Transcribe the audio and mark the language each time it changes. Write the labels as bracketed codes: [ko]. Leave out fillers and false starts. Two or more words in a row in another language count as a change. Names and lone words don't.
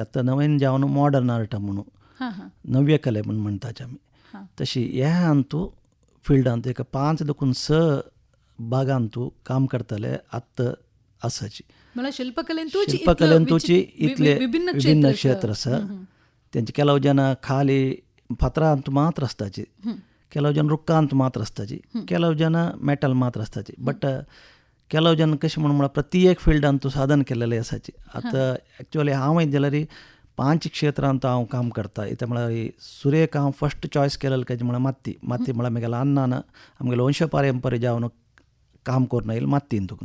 [kok] आतां नवीन जावन [en] modern art [kok] म्हणून नव्य कले म्हणून म्हणटाचे आमी. तशी हे अंतू फिल्डांत एक 5-6 भागांतू काम करतले आत्त आसाची. शिल्पकलेंतूची इतले विभिन्न क्षेत्र आसा. तेंचे [kn] ಕೆಲವು ಜನ [kok] ಖಾಲಿ फातरांत मात्र आसताची, [kn] ಕೆಲವು ಜನ [kok] रुक्कांत मात्र आसताची, [kn] ಕೆಲವು ಜನ [kok] मेटल मात्र आसताची. बट [kn] ಕೆಲವು ಜನ [kok] कशें म्हणून प्रत्येक फिल्डांतू साधन केलेले आसाची. आतां एक्चुअली हांव जाल्यार 5 क्षेत्रांत हांव काम करता. इथे म्हळ्यार सुरेख हांव [en] first choice [kok] केलेलें कशें म्हळ्यार माती म्हळ्यार म्हगेल्या अन्नान आमगेलें वंश पारंपर्य जावन काम करून येयलें मातीन तुकून.